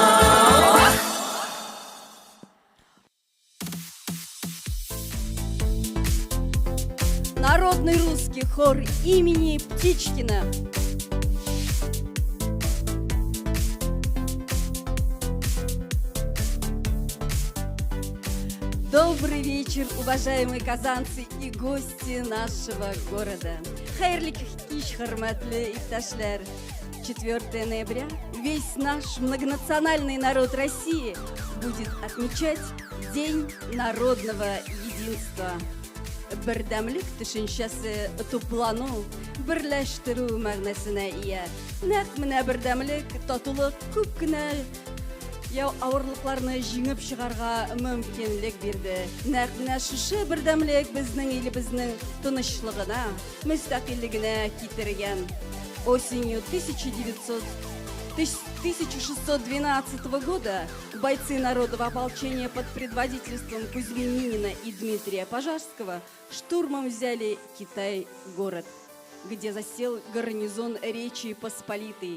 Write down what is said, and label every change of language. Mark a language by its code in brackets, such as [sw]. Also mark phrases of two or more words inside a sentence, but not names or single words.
[ru] Народный русский хор имени Птичкина. Добрый вечер, уважаемые казанцы и гости нашего города. [tt] Хайрлик кич хорматлы ипташлар. [ru] 4 ноября весь наш многонациональный народ России будет отмечать День народного единства. [tt] Бердәмлек төшенчәсе туплану, берләштерү мәгънәсенә ия. Нәкъ менә бердәмлек, татулык күп кенә авырлыкларны җиңеп чыгарга мөмкинлек бирде. Нәкъ менә шушы бердәмлек безнең илебезнең тынычлыгына, мөстәкыйльлегенә китергән. [ru] Осенью 1612 года бойцы народного ополчения под предводительством Кузьмининина и Дмитрия Пожарского штурмом взяли Китай-город, где засел гарнизон Речи Посполитой.